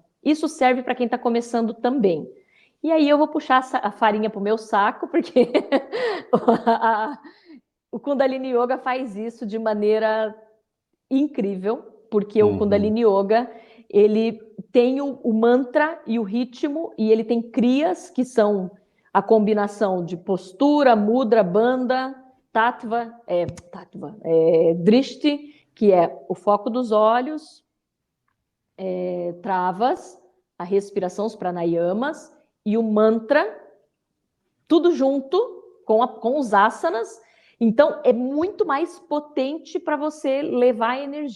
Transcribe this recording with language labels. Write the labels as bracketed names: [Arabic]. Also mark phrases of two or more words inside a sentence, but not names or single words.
[Portuguese] Isso serve para quem está começando também. E aí eu vou puxar a farinha para o meu saco, porque o Kundalini Yoga faz isso de maneira incrível, porque o Kundalini Yoga, ele tem o mantra e o ritmo, e ele tem kriyas, que são a combinação de postura, mudra, bandha, tattva, drishti, que é o foco dos olhos, travas, a respiração, os pranayamas, e o mantra, tudo junto com os asanas. Então, é muito mais potente para você levar a energia.